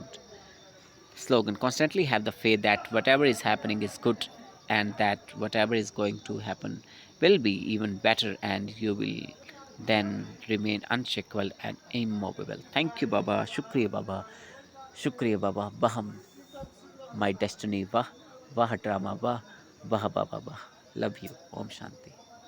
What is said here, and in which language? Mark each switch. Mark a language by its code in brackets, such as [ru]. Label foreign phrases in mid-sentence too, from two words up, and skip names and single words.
[en] Slogan: constantly have the faith that whatever is happening is good and that whatever is going to happen will be even better, and you will then remain unshakable and immovable. Thank you, Baba. Shukriya, Baba. Shukriya, Baba. Baham. My destiny. Vah. Vah drama. Vah. Vah, Baba. Vah. Love you. [hi] Om Shanti.